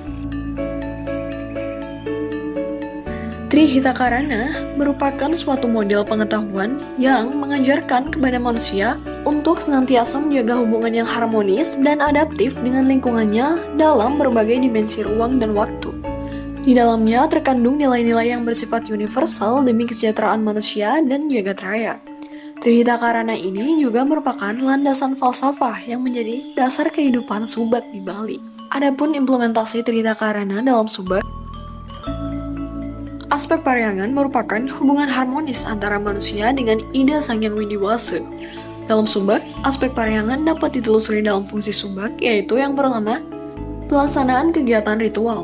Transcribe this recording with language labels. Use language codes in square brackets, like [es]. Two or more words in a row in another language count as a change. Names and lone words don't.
[id] Trihitakarana merupakan suatu model pengetahuan yang mengajarkan kepada manusia untuk senantiasa menjaga hubungan yang harmonis dan adaptif dengan lingkungannya dalam berbagai dimensi ruang dan waktu. Di dalamnya terkandung nilai-nilai yang bersifat universal demi kesejahteraan manusia dan jagat raya. Trihita Karana ini juga merupakan landasan falsafah yang menjadi dasar kehidupan Subak di Bali. Adapun implementasi Trihita Karana dalam Subak, aspek Paryangan merupakan hubungan harmonis antara manusia dengan ide Sang Hyang Widiwasa. Dalam Subak, aspek Paryangan dapat ditelusuri dalam fungsi Subak, yaitu yang pertama, pelaksanaan kegiatan ritual.